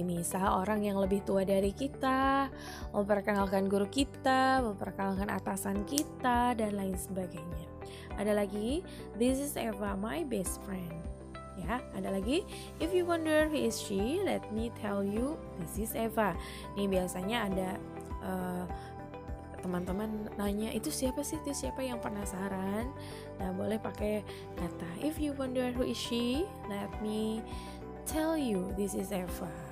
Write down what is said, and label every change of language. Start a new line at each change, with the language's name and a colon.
Indonesian: Misal orang yang lebih tua dari kita, memperkenalkan guru kita, memperkenalkan atasan kita, dan lain sebagainya.
English: Ada lagi, this is Eva, my best friend.
Indonesian: Ya, ada lagi,
English: if you wonder who is she, let me tell you, this is Eva.
Indonesian: Nih biasanya ada teman-teman nanya, itu siapa sih, itu siapa, yang penasaran. Nah, boleh pakai kata
English: if you wonder who is she, let me tell you, this is Eva.